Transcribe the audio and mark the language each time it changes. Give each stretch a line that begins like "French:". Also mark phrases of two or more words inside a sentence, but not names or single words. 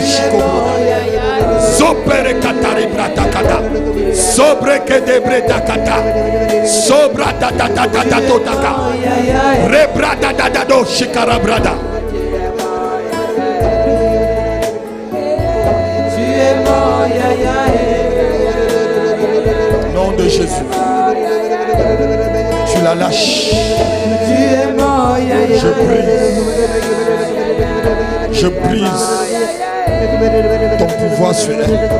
French: Sopere katari brata kata. Sobre kede breta kata. Sobra da da da da da do taka. Rebra da da da do shikara brada. Nom de Jésus. Tu la lâches. Je brise ton pouvoir sur elle.